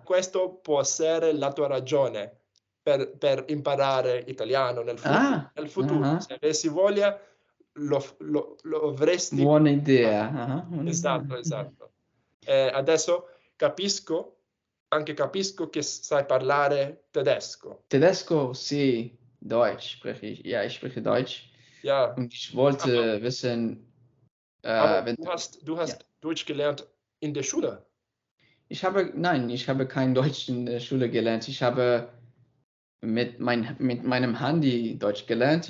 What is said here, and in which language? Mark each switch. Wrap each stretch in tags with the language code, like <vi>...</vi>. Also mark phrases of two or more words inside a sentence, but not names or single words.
<it>Questo può essere la tua ragione per imparare italiano nel futuro. Se avessi voglia, lo avresti. Buona idea. Esatto. Adesso capisco che sai parlare tedesco. Tedesco, sì.</it> <de>Deutsch spreche ich. Ja, ich spreche Deutsch. Ja. Und ich wollte wissen, Aber du hast Deutsch gelernt in der Schule. Ich habe kein Deutsch in der Schule gelernt. Ich habe mit meinem Handy Deutsch gelernt.</de>